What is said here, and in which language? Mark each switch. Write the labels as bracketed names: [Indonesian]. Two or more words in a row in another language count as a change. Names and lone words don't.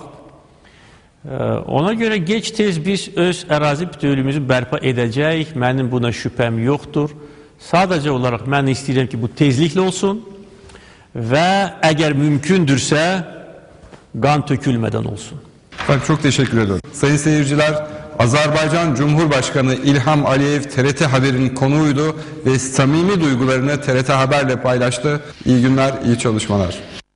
[Azerbaijani] Ona görə gec-tez biz öz ərazi bütövlüyümüzü bərpa edəcəyik. Mənim buna şübhəm yoxdur. Sadəcə olaraq mən istəyirəm ki, bu tezliklə olsun və əgər mümkündürsə qan tökülmədən olsun. [Turkish] Efendim çok teşekkür ediyorum. Sayın seyirciler, Azerbaycan Cumhurbaşkanı İlham Aliyev TRT Haber'in konuğuydu ve samimi duygularını TRT Haber'le paylaştı. İyi günler, iyi çalışmalar.